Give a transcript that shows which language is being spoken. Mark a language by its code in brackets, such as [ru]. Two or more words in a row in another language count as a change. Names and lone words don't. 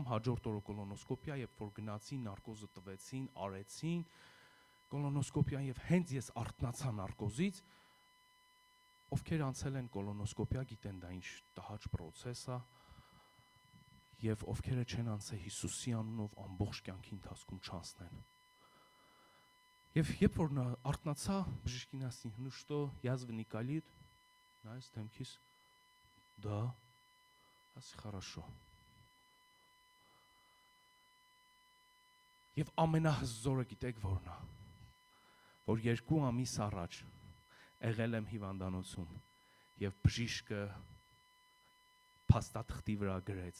[hy] հաջորդ օրը կոլոնոսկոպիա, երբ որ գնացի, նարկոզը տվեցին, արեցին կոլոնոսկոպիան եւ հենց ես արթնացա նարկոզից, ովքեր անցել են կոլոնոսկոպիա, գիտեն դա ինչ տհաճ process է, եւ ովքերը չեն անցել Հիսուսի անունով ամբողջ կյանքի ընթացքում չանցնեն։ Եվ երբ որ նա արթնացա, բժիշկին ասի, [ru] ну что, язва не колит, [hy] նայես դեմքիս, да, ասի хорошо։ Եվ ամենահզորը գիտեք որն է, որ 2 ամիս առաջ եղել եմ հիվանդանոցում եւ բժիշկը փաստաթղթի վրա գրեց.